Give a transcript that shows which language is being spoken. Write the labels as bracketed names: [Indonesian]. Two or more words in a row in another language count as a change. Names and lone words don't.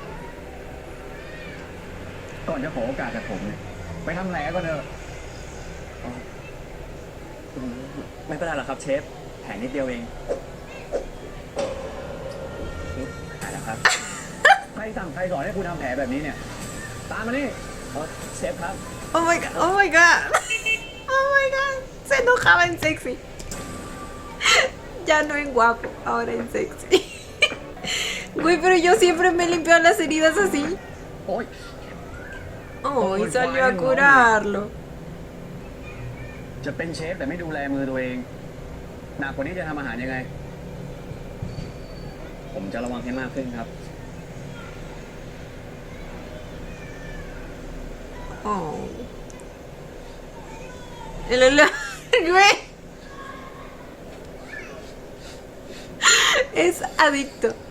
[Thai] ก่อนจะขอโอกาสจากผมเนี่ยไปทำแผลก่อนเถอะไม่เป็นไรหรอกครับเชฟแผลนิดเดียวเองหายแล้วครับใครสั่งใครสอนให้คุณทำแผลแบบนี้เนี่ยตามมานี่เชฟครับ [English] Oh my god, oh my god, oh my god, [Spanish] se enojaba en sexy. Ya no en guapo, ahora en sexy. Güey, pero yo siempre me limpio las heridas así. Oh, y salió a curarlo. [Thai] จะเป็นเชฟแต่ไม่ดูแลมือตัวเองหนักกว่านี้จะทำอาหารยังไงผมจะระวังให้มากขึ้นครับ Oh. [Spanish] El olor, güey. Es adicto.